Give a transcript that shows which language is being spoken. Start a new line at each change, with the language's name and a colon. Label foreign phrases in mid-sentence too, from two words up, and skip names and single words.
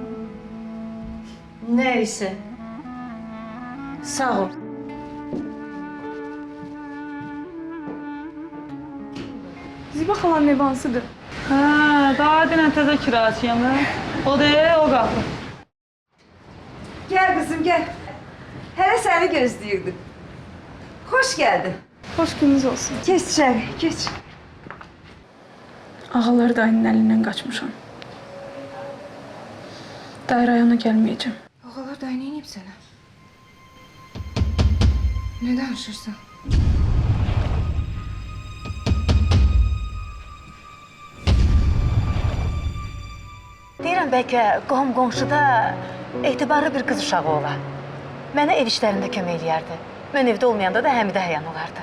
Azerbaijani: Nəysə. Sağ ol. Ziba xalanın evi hansıdır? Daha dünən təzə kiraçıyam. O da o qapı.
Turkish: Gel kızım gel. Hele seni gözlüyordum. Hoş geldin. Hoş gününüz olsun. Geç içeri, geç. Ağalar dayının elinden kaçmışam. Dayı rayona gelmeyeceğim. Ağalar da ne ineyim sana?
Azerbaijani: Ne danışırsan? Deyirəm, bəlkə qonşuda etibarlı bir qız uşağı ola. Mənə ev işlərində kömək eləyərdi. Mən evdə olmayanda da Həmidə həyan olardı.